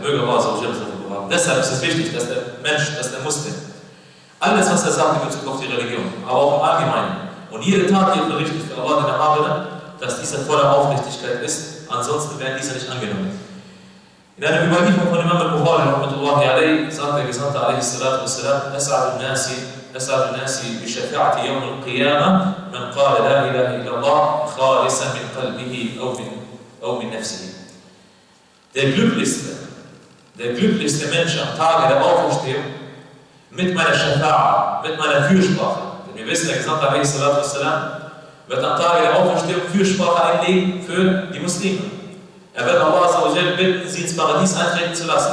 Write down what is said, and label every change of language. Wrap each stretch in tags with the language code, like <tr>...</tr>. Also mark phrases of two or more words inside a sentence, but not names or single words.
<de>Möge Allah bewahren. Deshalb ist es wichtig, dass der Mensch, dass der Muslim, alles, was er sagt in Bezug auf die Religion, aber auch im Allgemeinen, und jede Tat, die er verrichtet für Allah, den Erhabenen, dass diese voller Aufrichtigkeit ist, ansonsten werden diese nicht angenommen. In einer Überlieferung von Imam al-Bukhari, sagt der Gesandte a.s.w.</de> <ar>أسعد الناس بشفاعة يوم القيامة من قال لا إله إلا الله خالصا من قلبه أو من نفسه.</ar> <de>Der glücklichste Mensch am Tage der Auferstehung mit meiner Shafa'a, mit meiner Fürsprache. Denn wir wissen, der Gesandte a.s.w. wird am Tage der Auferstehung Fürsprache einlegen für die Muslime. Er wird Allah bitten, sie ins Paradies eintreten zu lassen.</de>